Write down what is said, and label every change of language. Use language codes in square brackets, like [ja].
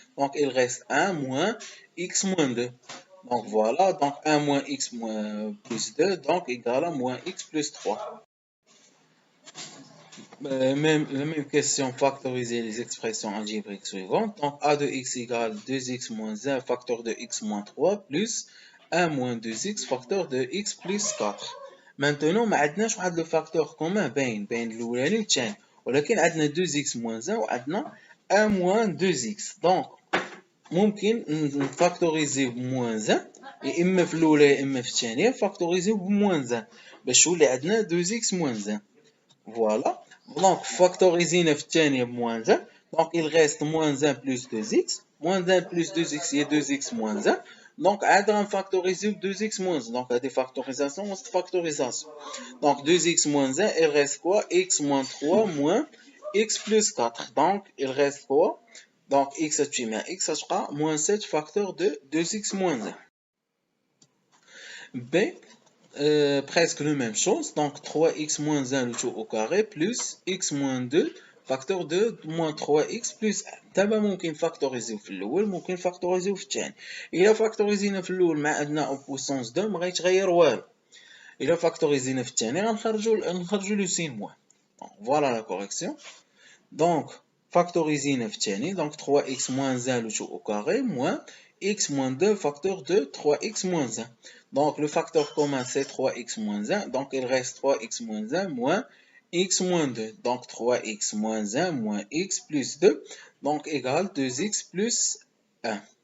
[fr] Donc il reste 1 moins x moins 2. Donc voilà, donc 1 moins x plus 2, donc égal à moins x plus 3. La même question, factoriser les expressions algébriques suivantes. Donc a de x égale 2x moins 1 facteur de x moins 3 plus 1 moins 2x facteur de x plus 4. [ar] Maintenant ما عندناش واحد لو فاكتور كومون بين الاولاني والثاني، ولكن عندنا [fr] 2x moins 1 [ar] وعندنا [fr] 1 moins 2x. [ar] دونك ممكن نفاكتوريزيو بموان 1 يا اما في الاولى يا اما في الثانيه فاكتوريزيو بموان 1 باش يولي عندنا [fr] 2x moins 1. [ar] فوالا دونك فاكتوريزينا في الثانيه بموان 1 [fr] Donc, il reste moins 1 plus 2x. Moins 1 plus 2x, il y a 2x moins 1. Donc, on factoriser 2x moins 1. Donc, il y a des factorisations, on se factorisation. Donc, 2x moins 1, il reste quoi? X moins 3 moins x plus 4. Donc, il reste quoi? Donc, x, tu mets x, ça sera moins 7 facteur de 2x moins 1. B, presque la même chose. Donc, 3x moins 1 le tout au carré plus x moins 2 facteur de moins 3x plus 1. [ar] دابا ممكن نفاكتوريزيو في الاول ممكن نفاكتوريزيو في الثاني. الا فاكتوريزينا في الاول مع عندنا او بويسونس 2 ما غيتغير والو. الا فاكتوريزينا في الثاني غنخرجوا لو سين موان. فوالا لا كوريكسيون. دونك فاكتوريزينا في الثاني. [fr] دونك 3x moins 1 le tout au carré moins x moins 2 facteur de 3x moins 1. Donc le facteur commun c'est 3x moins 1. Donc il reste 3x moins 1 moins x moins 2. Donc 3x moins 1 moins x plus 2. Donc égale 2x plus 1.